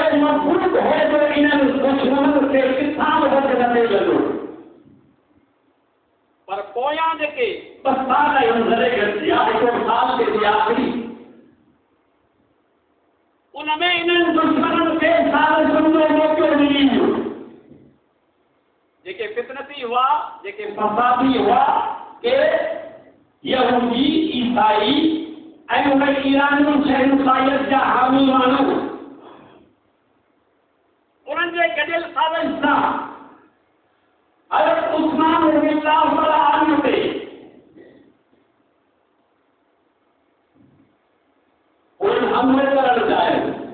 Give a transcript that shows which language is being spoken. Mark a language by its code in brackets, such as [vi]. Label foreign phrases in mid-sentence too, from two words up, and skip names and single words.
[sd] मजबूत है जो इन्हनि दुश्मन खे किथां बि वध नथे लॻो पर पोयां जेके बस साल अंदर या हिकु साल के आखिरी उनमें इन्हनि दुश्मन खे साल जो मौक़ो मिली वियो जेके फितनती हुआ जेके फसादी हुआ के यहूदी ईसाई ऐं उन ईरानी शहनशाहियत जा हामी माण्हू उन्हनि जे गॾियल साज़िश सां हज़रत उस्मान रज़ियल्लाहु तआला अन्हु ते उन्हनि हमले करणु चाहियो